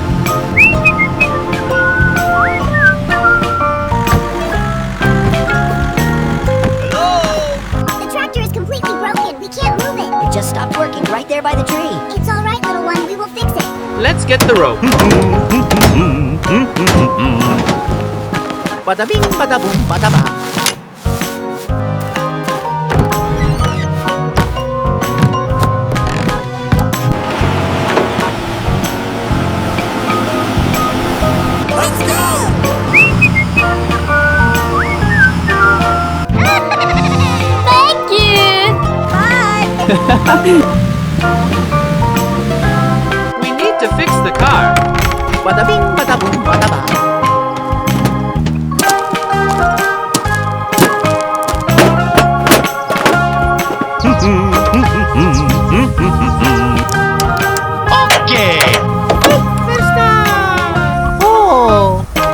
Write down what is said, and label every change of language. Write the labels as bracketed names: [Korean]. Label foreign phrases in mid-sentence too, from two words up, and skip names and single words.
[English] Hello? The tractor is completely broken. We can't move it. It just stopped working right there by the tree. It's all right, little one. We will fix it. Let's get the rope. Bada bing, bada boom, bada bang. Let's go! Thank you! Bye! We need to fix the car. Bada bing, bada boom, bada bang. Okay. Oh.